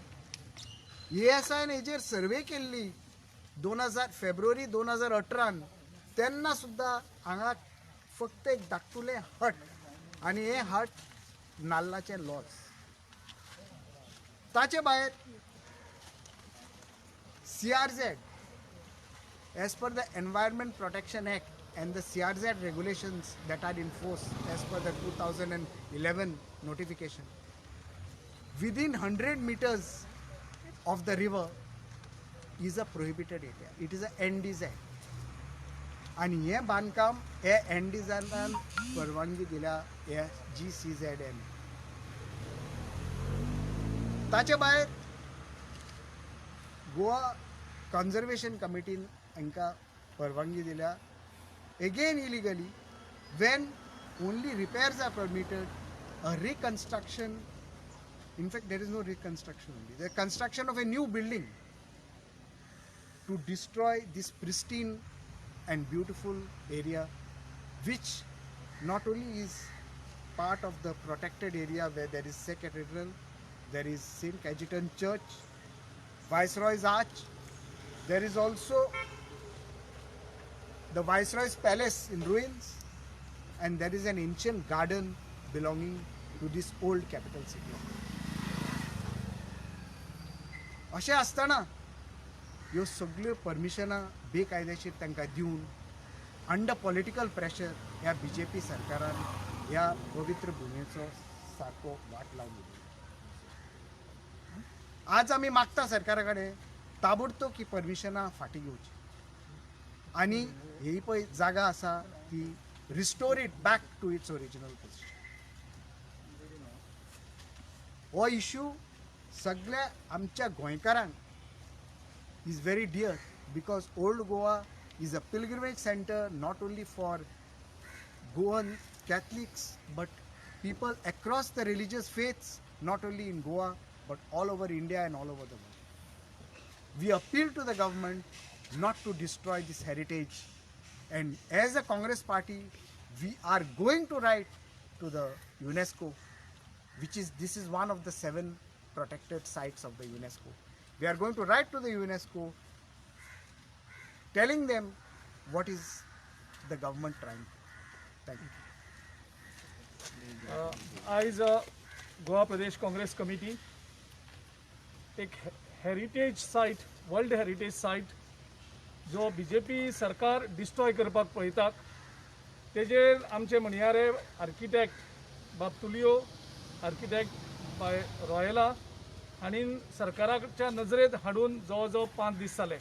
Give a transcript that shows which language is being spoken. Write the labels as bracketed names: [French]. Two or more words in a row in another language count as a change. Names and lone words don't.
[Konkani] ASIन हेजेर सर्वे केल्ली 2000 फेब्रुवारी 2018 तेन्ना सुद्दां हांगा फक्त एक धाकटुलें हट आनी हे हट नाल्लाचें लॉज. ताचे भायर CRZ, [English] as per the Environment Protection Act and the CRZ regulations that are in force as per the 2011 notification, within 100 meters of the river is a prohibited area. It is a NDZ. [Konkani] आणि हे बांदकाम हे NDZान परवानगी दिल्या हे GCZN. ताचे भायर गोवा कन्झर्वेशन कमिटीन हांकां परवानगी दिल्या [English] again illegally when only repairs are permitted. A reconstruction, in fact there is no reconstruction only, the construction of a new building to destroy this pristine and beautiful area, which not only is part of the protected area where there is St. Cathedral, there is St. Cajetan Church, Viceroy's Arch, there is also the Viceroy's Palace in ruins, and there is an ancient garden belonging to this old capital city. [Konkani] अशें आसतना ह्यो सगळ्यो परमिशनां बेकायदेशीर तांकां दिवन [English] under political pressure [Konkani] ह्या BJP सरकारान ह्या पवित्र भुमीचो सारको वाट लावन दिलो. आज आमी मागता सरकारा कडेन ताबडतोब की परमिशनां फाटीं घेवची आनी ही पळय जागा आसा ती [English] restore it back to its original position. [Konkani] हो इश्यू सगळ्या आमच्या गोंयकारांक [English] is very dear because Old Goa is a pilgrimage centre not only for Goan Catholics but people across the religious faiths, not only in Goa but all over India and all over the world. We appeal to the government not to destroy this heritage, and as a Congress party we are going to write to the UNESCO, this is one of the 7 protected sites of the UNESCO. We are going to write to the UNESCO telling them what is the government trying. Thank you. [Konkani] आयज गोवा प्रदेश काँग्रेस कमिटी एक [English] heritage site, world heritage site [Konkani] जो BJP सरकार डिस्ट्रॉय करपाक पळयतात तेजेर आमचे म्हणयारे आर्किटेक्ट बाप्तुलियो, आर्किटेक्ट बाय रॉयला हांणी सरकाराच्या नजरेत हाडून जवळ जवळ 5 दीस जाले.